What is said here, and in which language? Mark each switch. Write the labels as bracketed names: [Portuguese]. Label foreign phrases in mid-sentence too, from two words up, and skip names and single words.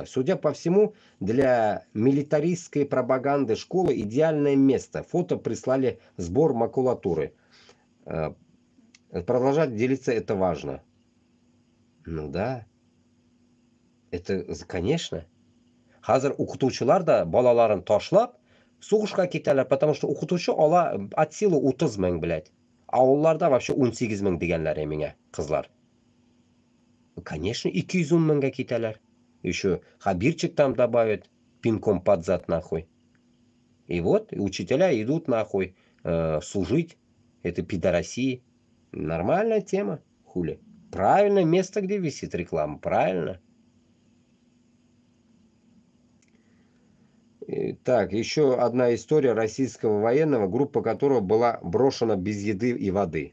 [Russian] Судя по всему, для милитаристской пропаганды школы идеальное место. Фото прислали сбор макулатуры. Продолжать делиться это важно. Ну да. Это, конечно. [Tatar] Хазыр укытучылар да балаларын ташлап сугышка китәләр, [Russian] потому что укытучы ала от силы 30 мең, блядь. [Tatar] Авылларда вообще 18 мең дигәннәр миңа кызлар. Конечно, 210 меңгә китәләр. [Russian] Еще хабирчик там добавят, пинком под зад нахуй. И вот учителя идут нахуй служить. Это пидорасии. Нормальная тема, хули. Правильное место, где висит реклама, правильно. Так, еще одна история российского военного, группа которого была брошена без еды и воды.